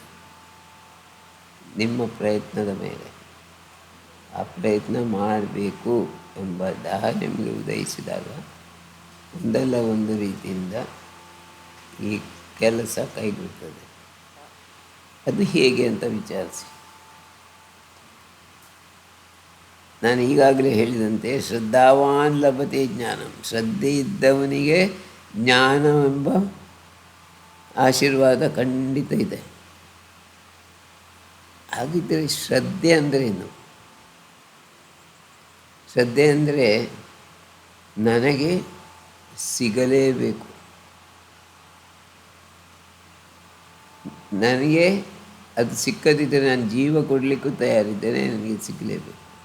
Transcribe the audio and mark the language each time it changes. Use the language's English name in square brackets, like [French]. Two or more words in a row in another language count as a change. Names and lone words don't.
[Kannada] ನಿಮ್ಮ ಪ್ರಯತ್ನದ ಮೇಲೆ, ಆ ಪ್ರಯತ್ನ ಮಾಡಬೇಕು ಎಂಬ ದಾಹ ನಿಮಗೆ ಉದಯಿಸಿದಾಗ ಒಂದಲ್ಲ ಒಂದು ರೀತಿಯಿಂದ ಈ ಕೆಲಸ ಕೈಗೊಳ್ತದೆ. ಅದು ಹೇಗೆ ಅಂತ ವಿಚಾರಿಸಿ. ನಾನು ಈಗಾಗಲೇ ಹೇಳಿದಂತೆ [Sanskrit] ಶ್ರದ್ಧಾವಾನ್ ಲಭತೆ ಜ್ಞಾನಂ. [Kannada] ಶ್ರದ್ಧೆ ಇದ್ದವನಿಗೆ ಜ್ಞಾನವೆಂಬ ಆಶೀರ್ವಾದ ಖಂಡಿತ ಇದೆ. ಹಾಗಿದ್ದರೆ ಶ್ರದ್ಧೆ ಅಂದರೇನು? ಶ್ರದ್ಧೆ ಅಂದರೆ ನನಗೆ ಸಿಗಲೇಬೇಕು, ನನಗೆ ಅದು ಸಿಕ್ಕದಿದ್ದರೆ ನಾನು ಜೀವ ಕೊಡಲಿಕ್ಕೂ ತಯಾರಿದ್ದೇನೆ, ನನಗೆ ಸಿಗಲೇಬೇಕು.